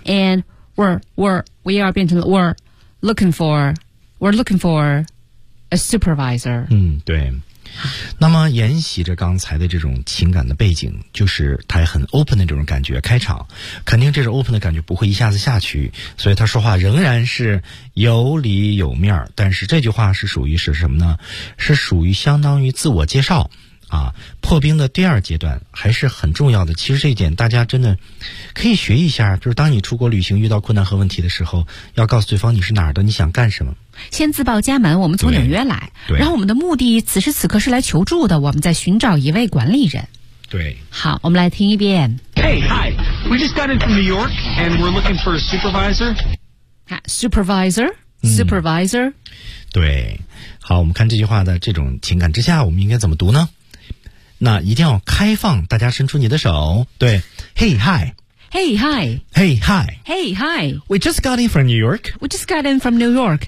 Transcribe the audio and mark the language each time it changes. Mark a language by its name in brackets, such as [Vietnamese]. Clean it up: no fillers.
[English] And we are [Chinese] 变成了 [English] We're looking for a supervisor [Chinese] 嗯对那么沿袭着刚才的这种情感的背景就是他很 open 的这种感觉开场肯定这种 open 的感觉不会一下子下去所以他说话仍然是有理有面但是这句话是属于是什么呢是属于相当于自我介绍啊，破冰的第二阶段还是很重要的其实这一点大家真的可以学一下就是当你出国旅行遇到困难和问题的时候要告诉对方你是哪儿的你想干什么先自报家门我们从纽约来对然后我们的目的此时此刻是来求助的我们在寻找一位管理人对好我们来听一遍 [English] Hey, hi, we just got in from New York and we're looking for a supervisor Supervisor、 [Chinese] 嗯、对好我们看这句话的这种情感之下我们应该怎么读呢那一定要开放大家伸出你的手对 [English] Hey, hiHey, hi. Hey, hi. Hey, hi. We just got in from New York. We just got in from New York.